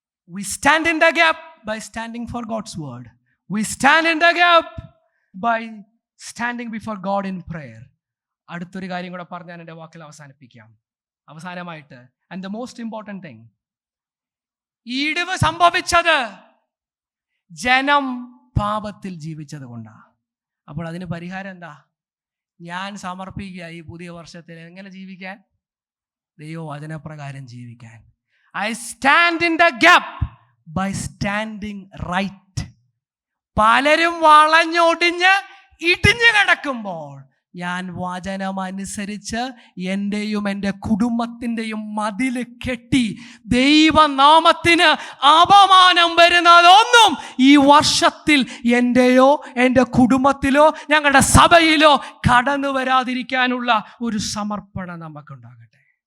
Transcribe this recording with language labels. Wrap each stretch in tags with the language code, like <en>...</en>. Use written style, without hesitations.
<en>We stand in the gap by standing for God's word. We stand in the gap by standing before God in prayer.</en> <ml>അടുത്തൊരു കാര്യം കൂടെ പറഞ്ഞ് ഞാൻ എൻ്റെ വാക്കിൽ അവസാനിപ്പിക്കാം. അവസാനമായിട്ട്,</ml> <en>and the most important thing,</en> <ml>ഇടിവ് സംഭവിച്ചത് ജനം പാപത്തിൽ ജീവിച്ചത് കൊണ്ടാണ്. അപ്പോൾ അതിന് പരിഹാരം എന്താ? ഞാൻ സമർപ്പിക്കുക ഈ പുതിയ വർഷത്തിൽ എങ്ങനെ ജീവിക്കാൻ? ദൈവവചനപ്രകാരം ജീവിക്കാൻ.</ml> <en>I stand in the gap by standing right.</en> <ml>പലരും വളഞ്ഞൊടിഞ്ഞ് ഇടിഞ്ഞു കിടക്കുമ്പോൾ ഞാൻ വചനമനുസരിച്ച് എൻ്റെയും എൻ്റെ കുടുംബത്തിൻ്റെയും മതില് കെട്ടി ദൈവനാമത്തിന് അപമാനം വരുന്നതൊന്നും ഈ വർഷത്തിൽ എൻ്റെയോ എൻ്റെ കുടുംബത്തിലോ ഞങ്ങളുടെ സഭയിലോ കടന്നു വരാതിരിക്കാനുള്ള ഒരു സമർപ്പണം നമുക്കുണ്ടാകട്ടെ.</ml>